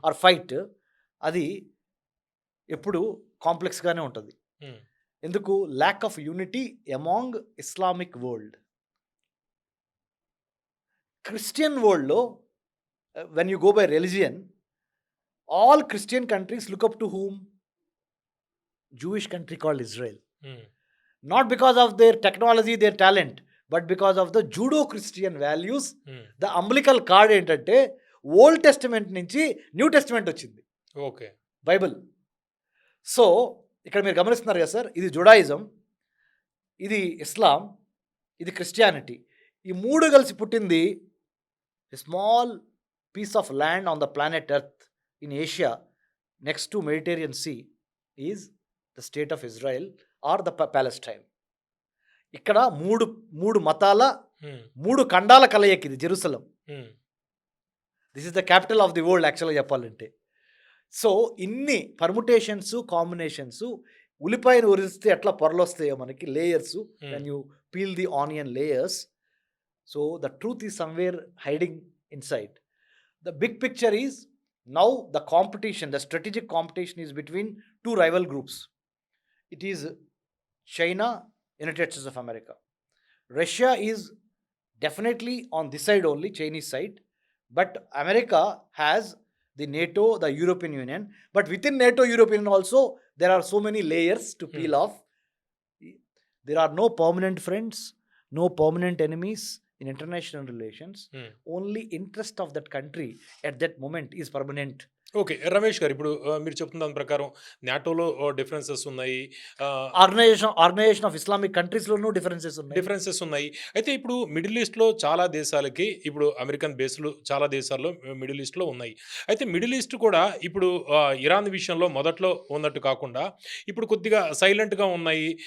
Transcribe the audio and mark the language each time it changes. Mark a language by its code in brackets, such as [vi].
[te] Are fight, అది ఎప్పుడు కాంప్లెక్స్‌గానే ఉంటది. హ్మ్. ఎందుకు? [en] Lack of unity among Islamic world. Christian వరల్డ్‌లో when you go by religion, All Christian countries look up to whom? Jewish country called Israel. Hmm. Not because of their technology, their talent, but because of the Judo-Christian values. Hmm. The umbilical cord [te] ఏంటంటే old testament నుంచి new testament వచ్చింది, okay. Bible. So ఇక్కడ మీరు గమనిస్తున్నారు కదా sir, ఇది జుడాయిజం, ఇది ఇస్లాం, ఇది క్రిస్టియానిటీ. ఈ మూడు కలిసి పుట్టింది [en] Small piece of land on the planet earth in Asia next to Mediterranean sea is the state of Israel or the Palestine. [te] ఇక్కడ మూడు మూడు మతాల హ్మ్. మూడు ఖండాల కలయిక ఇది జెరూసలం. హ్మ్. [en] this is the capital of the world [te] యాక్చువల్గా చెప్పాలంటే. సో ఇన్ని పర్ముటేషన్స్, కాంబినేషన్స్, ఉల్లిపాయను ఉరిస్తే ఎట్లా పొరలొస్తాయో మనకి layers, [en] When you peel the onion layers. So the truth is somewhere hiding inside. The big picture is now the competition, the strategic competition is between two rival groups. It is China, United States of America. Russia is definitely on this side only, Chinese side. But America has the NATO, the European Union. But within NATO, European Union also, there are so many layers to peel off. There are no permanent friends, no permanent enemies in international relations. Hmm. Only interest of that country at that moment is permanent. Okay. [te] Ramesh గారు, ఇప్పుడు మీరు చెప్తున్న దాని ప్రకారం నాటోలో differences ఉన్నాయి. Organisation of Islamic కంట్రీస్లోనూ differences ఉన్నాయి. Differences ఉన్నాయి. అయితే ఇప్పుడు మిడిల్ ఈస్ట్‌లో చాలా దేశాలకి ఇప్పుడు అమెరికన్ బేస్‌లు చాలా దేశాల్లో మిడిల్ ఈస్ట్‌లో ఉన్నాయి. అయితే మిడిల్ ఈస్ట్ కూడా ఇప్పుడు ఇరాన్ విషయంలో మొదట్లో ఉన్నట్టు కాకుండా ఇప్పుడు కొద్దిగా సైలెంట్‌గా ఉన్నాయి.